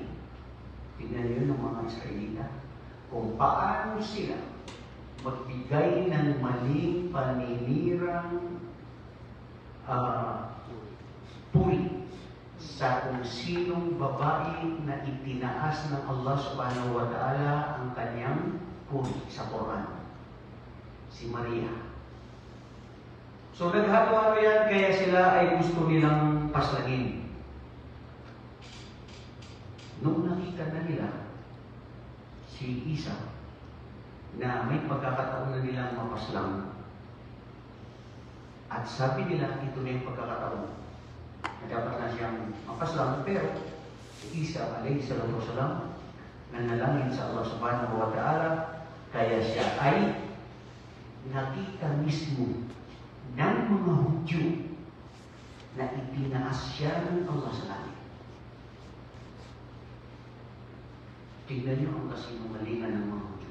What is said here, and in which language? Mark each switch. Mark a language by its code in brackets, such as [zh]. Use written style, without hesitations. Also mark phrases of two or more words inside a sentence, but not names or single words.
[tl] Tingnan niyo ng mga Israelita kung paano sila magbigay ng maling paninirang puri sa kung sinong babae na itinaas ng Allah [ar] سبحانه وتعالى [tl] ang kanyang puri sa Quran. Si Maria. So naghalo-halo yan, kaya sila ay gusto nilang paslagin. Nung nakita na nila si Isa na may pagkakataon na nilang mapaslang, at sabi nila ito na yung pagkakataon na dapat na siyang mapaslang, pero si Isa [ar] عليه الصلاة والسلام [tl] nanalangin sa Allah [ar] سبحانه وتعالى, [tl] kaya siya ay nakita mismo ng mga Hudyo na itinaas siya ng Allah sa langit. Tingnan niyo ang kasinungalingan ng mga Hudyo.